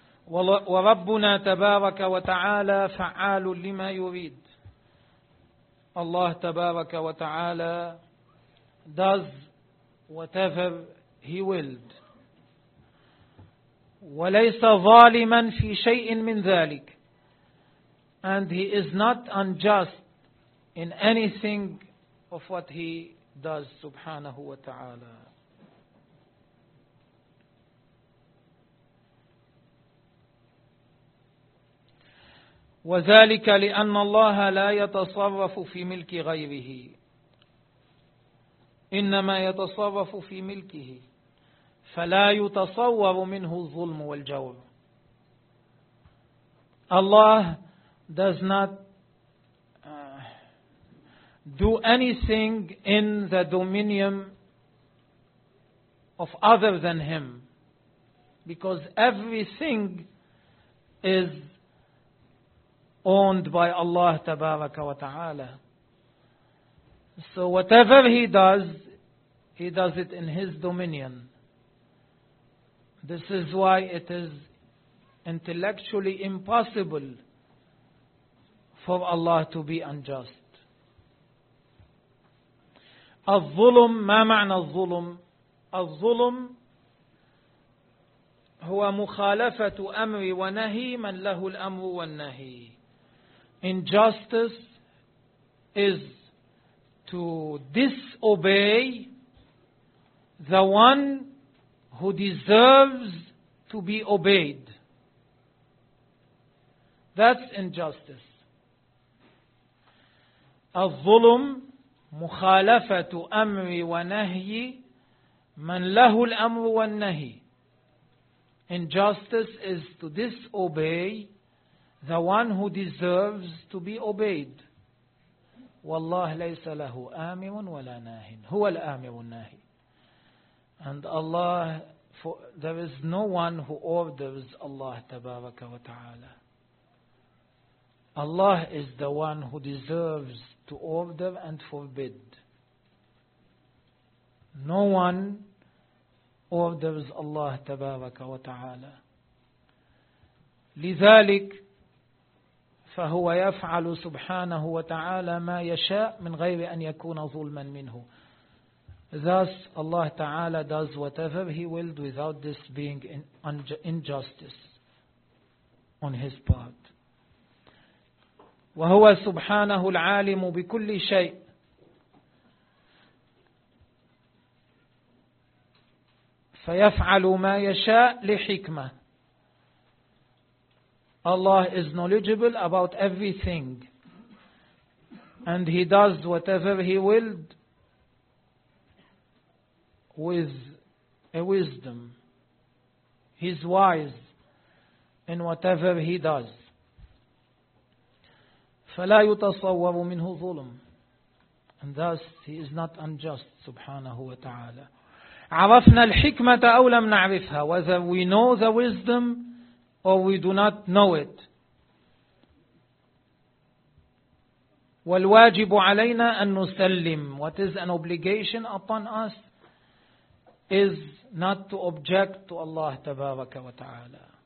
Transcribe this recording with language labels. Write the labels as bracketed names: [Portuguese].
[Arabic] وربنا تبارك وتعالى فعال لما يريد. [English] Allah تبارك وتعالى does whatever He willed. [Arabic] وليس ظالما في شيء من ذلك. [English] And he is not unjust in anything of what he does, subhanahu wa ta'ala. [Arabic] وذلك لأن الله لا يتصرف في ملك غيره إنما يتصرف في ملكه فلا يتصور منه الظلم والجور. [English] Allah does not do anything in the dominion of other than Him, because everything is owned by Allah Tabaraka wa Ta'ala. So whatever He does it in His dominion. This is why it is intellectually impossible for Allah to be unjust. [Arabic] الظلم ما معنى الظلم؟ الظلم هو مخالفة أمر ونهي من له الأمر والنهي. [English] Injustice is to disobey the one who deserves to be obeyed. That's injustice. [Arabic] الظلم مخالفة أمر ونهي من له الأمر والنهي. [English] Injustice is to disobey the one who deserves to be obeyed. [Arabic] والله ليس له آمر ولا ناهي. هو الآمر والناهي. [English] And Allah, there is no one who orders Allah تبارك وتعالى. Allah is the one who deserves to order and forbid. No one orders Allah تبارك وتعالى. [Arabic] لذلك فهو يفعل سبحانه وتعالى ما يشاء من غير أن يكون ظلما منه. [English] Thus Allah تعالى does whatever He willed without this being injustice on His part. [Arabic] وهو سبحانه العالم بكل شيء. فيفعل ما يشاء لحكمة. [English] Allah is knowledgeable about everything. And He does whatever He willed with a wisdom. He's wise in whatever He does. [Arabic] فلا يتصور منه ظلم. [English] And thus He is not unjust سبحانه وتعالى. [Arabic] عرفنا الحكمة أو لم نعرفها. [English] Whether we know the wisdom or we do not know it. [Arabic] والواجب علينا أن نسلم. [English] What is an obligation upon us is not to object to Allah تبارك وتعالى.